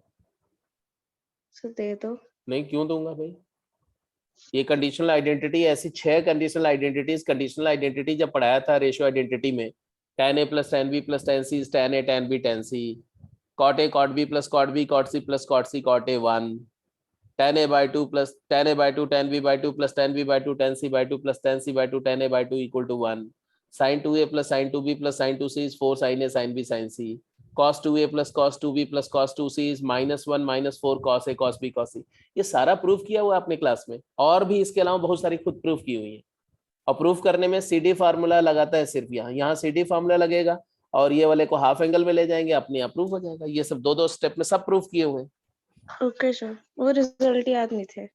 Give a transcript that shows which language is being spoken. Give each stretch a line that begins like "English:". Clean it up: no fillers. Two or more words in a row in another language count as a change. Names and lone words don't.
Hindi: सर दे दो। नहीं, क्यों दूंगा भाई? ये कंडीशनल आइडेंटिटी, ऐसी 6 कंडीशनल आइडेंटिटीज, कंडीशनल आइडेंटिटी जब पढ़ाया था रेशियो आइडेंटिटी में,
English: tan A plus tan B plus tan C is tan A tan B tan C, cot A cot B plus cot B cot C plus cot C cot A 1, tan A by 2 plus tan A by 2 tan B by 2 plus tan B by 2 tan C by 2 plus tan C by 2 tan A by 2 equal to 1, sin 2A plus sin 2B plus sin 2C is 4 sin A sin B sin C, cos 2A plus cos 2B plus cos 2C is -1 -4 cos A cos B cos C।
Hindi: ये सारा प्रूफ किया हुआ आपने क्लास में, और भी इसके अलावा बहुत सारी खुद प्रूफ की हुई है। और प्रूफ करने में
English: CD formula
Hindi: लगाता है सिर्फ, यहाँ
English: CD formula
Hindi: लगेगा और ये वाले को
English: half angle
Hindi: में ले जाएंगे, अपने आप प्रूफ हो जाएगा। ये सब 2-2 स्टेप में सब प्रूफ किए हुए हैं।
English: okay sir,
Hindi: वो रिजल्ट याद नहीं थे।